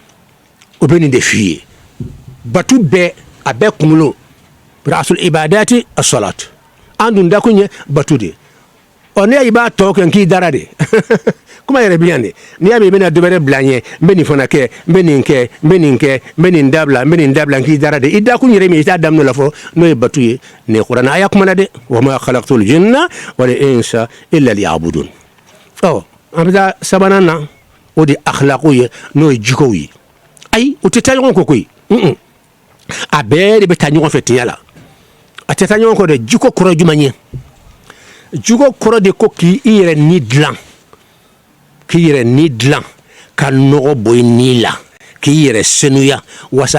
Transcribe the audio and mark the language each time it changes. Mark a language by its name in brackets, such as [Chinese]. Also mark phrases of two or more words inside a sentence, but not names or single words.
[Bambara] o bɛ nin de f'i ye batu bɛɛ a bɛɛ kunkolo [Arabic] rasul ibadati as-salat [Bambara] an dun dakun ye batu de ne y'a i b'a tɔ kɛ n k'i dara de kuma yɛrɛ bi yan de n'i y'a mɛn i bɛna dɔ wɛrɛ bila n ɲɛ n bɛ nin fana kɛ n bɛ nin kɛ n bɛ nin kɛ n bɛ nin dabila n bɛ nin dabila n k'i dara de i dakun yɛrɛ min i t'a daminɛ la fɔ n'o ye batu ye nin ye kuranɛ aya kuma na dɛ [Arabic] wa ma khalaqtul jinna wal insa illa liya'budun [Bambara] an bɛ taa sabanan na o de akhlaqu ye n'o ye jikow ye ayi o tɛ taa ɲɔgɔn kɔ koyi a bɛɛ de bɛ taa ɲɔgɔn fɛ tiɲɛ la a tɛ taa ɲɔgɔn kɔ dɛ jiko kɔrɔ jumɛn ye jiko kɔrɔ de ko k'i yɛrɛ ni dilan ka nɔgɔ bɔ i ni la k'i yɛrɛ senuya wasa